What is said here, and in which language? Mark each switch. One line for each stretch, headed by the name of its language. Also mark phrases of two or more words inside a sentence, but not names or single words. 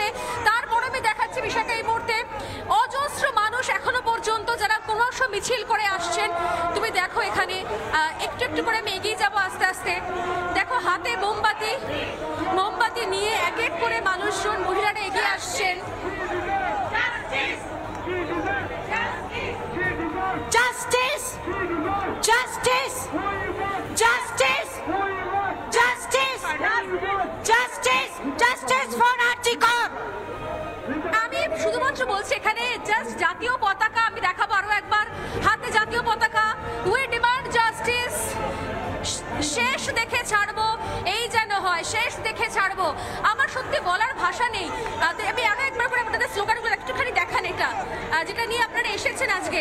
Bangla: তারপর আমি দেখাচ্ছি বিশাখা এই মুহূর্তে অজস্র মানুষ এখনো পর্যন্ত যারা ক্রমশ মিছিল করে আসছেন। তুমি দেখো এখানে একটু একটু করে আমি এগিয়ে যাবো আস্তে আস্তে। দেখো হাতে মোমবাতি নিয়ে এক এক করে মানুষজন, মহিলারা এগিয়ে আসছেন।
English: Justice! Justice! Justice! Justice! Justice! Justice for Archikor!
Bangla: আমি শুধুমাত্র বলছি এখানে জাস্ট জাতীয় পতাকা আমি দেখাবো আরো একবার, হাতে জাতীয় পতাকা।
English: We demand justice.
Bangla: শেষ দেখে ছাড়বো, এই যেন হয়, শেষ দেখে ছাড়বো। আমার সত্যি বলার ভাষা নেই। আমি আরো একবার করে আপনাদের স্লোগানগুলো একটুখানি দেখান, এটা যেটা নিয়ে আপনারা এসেছেন আজকে।